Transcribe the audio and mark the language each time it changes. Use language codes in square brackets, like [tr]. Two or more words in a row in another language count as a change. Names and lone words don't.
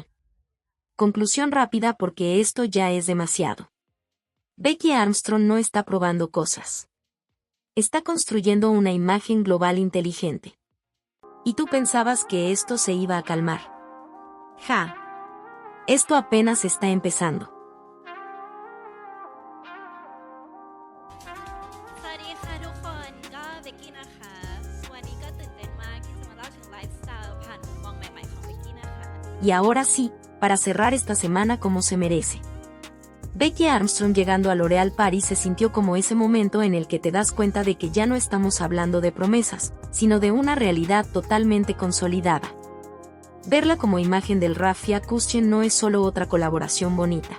[es] Conclusión rápida porque esto ya es demasiado. Becky Armstrong no está probando cosas. Está construyendo una imagen global inteligente. ¿Y tú pensabas que esto se iba a calmar? Ja. Esto apenas está empezando. [th] สวัสดีค่ะทุกคนก็เบกกี้นะคะวันนี้ก็ตื่นเต้นมากที่จะมาเล่าถึงไลฟ์สไตล์ผ่านมุมมองใหม่ๆของเบกกี้นะคะ [es] Y ahora sí, para cerrar esta semana como se merece. Becky Armstrong llegando a L'Oréal Paris se sintió como ese momento en el que te das cuenta de que ya no estamos hablando de promesas, sino de una realidad totalmente consolidada. Verla como imagen del Raffia Cushion no es solo otra colaboración bonita.